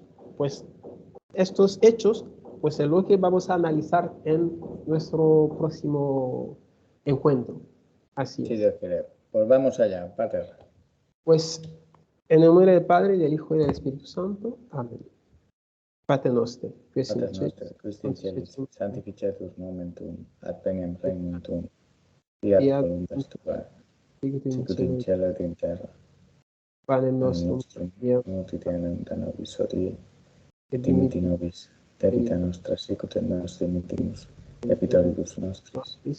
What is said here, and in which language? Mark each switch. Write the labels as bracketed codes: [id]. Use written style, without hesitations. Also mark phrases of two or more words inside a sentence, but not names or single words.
[es] Pues estos hechos pues es lo que vamos a analizar en nuestro próximo encuentro. Así es. Sí, Dios quiere. Pues vamos allá, Pater. Pues en el nombre del Padre, del Hijo y del Espíritu Santo. Amén. [la] Pater noster, qui es in celis, sanctificetur nomen tuum, ad veniam regnum tuum, fiat voluntas tua, sicut in cielo et in terra. Panem nostrum, quotidianum da nobis hodie, et dimitti nobis debita nostra, sicut et nos dimittimus debitoribus nostris,